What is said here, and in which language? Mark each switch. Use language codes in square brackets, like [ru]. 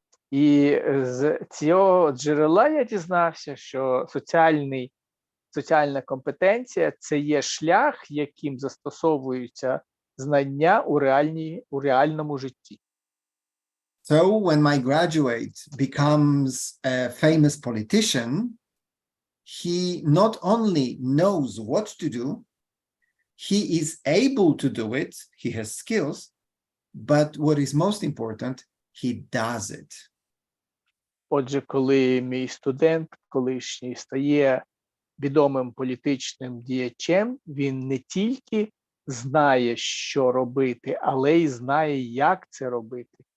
[uk] І з цього джерела я дізнався, що соціальна компетенція – це є шлях, яким застосовуються знання у реальному житті. [en] So when my graduate becomes a famous politician, he not only knows what to do, he is able to do it, he has skills, but what is most important, he does it. [uk] Отже, коли мій студент колишній стає відомим політичним діячем, він не тільки знає, що робити, але й знає, як це робити.